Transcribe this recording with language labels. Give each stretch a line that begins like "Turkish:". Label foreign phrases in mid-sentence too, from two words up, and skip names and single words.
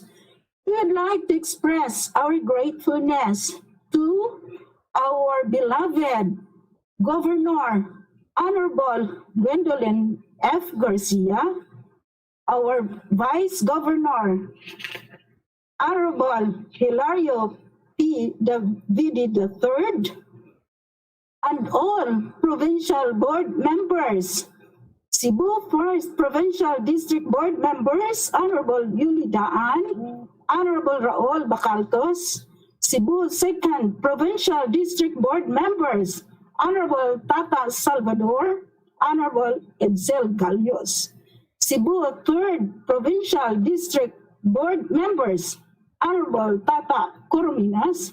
English: We would like to express our gratefulness to our beloved Governor, Honorable Gwendolyn F. Garcia, our Vice Governor, Honorable Hilario P. Davidi III, and all provincial board members, Cebu 1st Provincial District Board members, Honorable Yuli Daan, Honorable Raul Bacaltos, Cebu 2nd Provincial District Board members, Honorable Tata Salvador, Honorable Edsel Galios, Cebu 3rd Provincial District Board members, Honorable Tata Corominas,